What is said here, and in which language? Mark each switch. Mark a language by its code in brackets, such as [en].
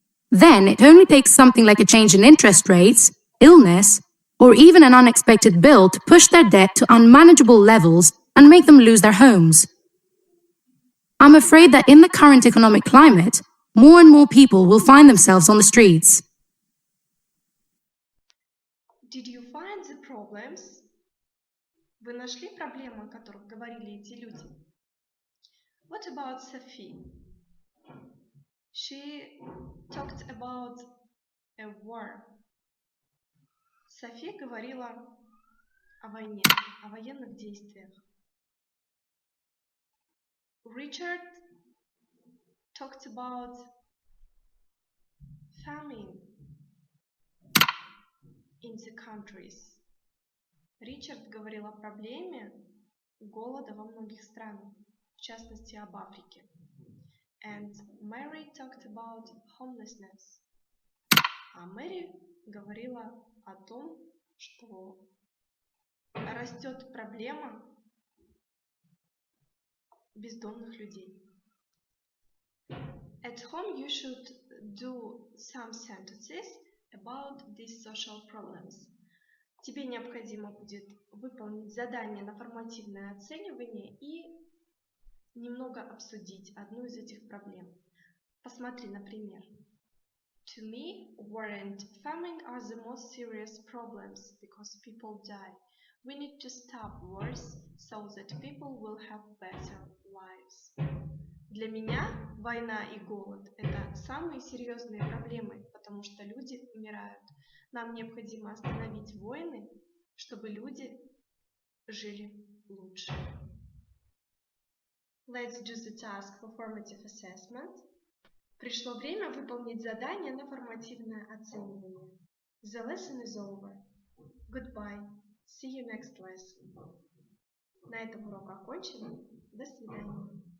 [en] Then it only takes something like a change in interest rates, illness, or even an unexpected bill to push their debt to unmanageable levels and make them lose their homes. I'm afraid that in the current economic climate, more and more people will find themselves on the streets. Did you find the problems? [ru] Вы нашли проблемы, о которых говорили эти люди? [en] What about Sophie? She talked about a war. [ru] Софи говорила о войне, о военных действиях. [en] Richard talked about famine in the countries. [ru] Ричард говорил о проблеме голода во многих странах, в частности об Африке. [en] And Mary talked about homelessness. [ru] А Мэри говорила о том, что растет проблема бездомных людей. [en] At home you should do some sentences about these social problems. [ru] Тебе необходимо будет выполнить задание на формативное оценивание и немного обсудить одну из этих проблем. Посмотри, например. [en] To me, war and famine are the most serious problems because people die. We need to stop wars so that people will have better lives. [ru] Для меня война и голод – это самые серьезные проблемы, потому что люди умирают. Нам необходимо остановить войны, чтобы люди жили лучше. [en] Let's do the task for formative assessment. [ru] Пришло время выполнить задание на формативное оценивание. [en] The lesson is over. Goodbye. [ru] See you next lesson. На этом урок окончен. До свидания.